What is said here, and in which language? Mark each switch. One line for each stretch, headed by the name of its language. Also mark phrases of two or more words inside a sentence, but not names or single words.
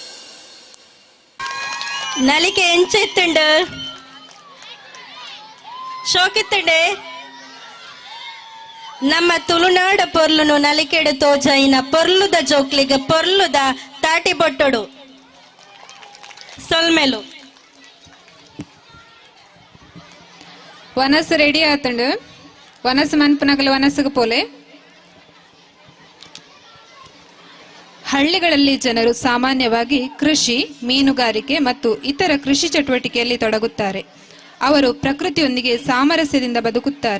Tulu: ನಲಿಕೆ ಎಂಚೆತ್ತುಂಡು ಶೋಕಿತ್ತಡೆ ನಮ್ಮ ತುಳುನಾಡ ಪೊರ್ಲುನು ನಲಿಕೆಡು ತೋಜೈನ ಪೊರ್ಲುದ ಜೋಕ್ಲಿಗೆ ಪೊರ್ಲುದ ತಾಟಿ ಬೊಟ್ಟೊಡು ಸೊಲ್ಮೆಲು ವನಸ್ ರೆಡಿ ಆತಂಡು ವನಸ್ ಮನ್ಪನಗಲು ವನಸ್ಸಿಗೆ ಪೋಲೆ.
Kannada: ಹಳ್ಳಿಗಳಲ್ಲಿ ಜನರು ಸಾಮಾನ್ಯವಾಗಿ ಕೃಷಿ, ಮೀನುಗಾರಿಕೆ ಮತ್ತು ಇತರ ಕೃಷಿ ಚಟುವಟಿಕೆಯಲ್ಲಿ ತೊಡಗುತ್ತಾರೆ. ಅವರು ಪ್ರಕೃತಿಯೊಂದಿಗೆ ಸಾಮರಸ್ಯದಿಂದ ಬದುಕುತ್ತಾರೆ.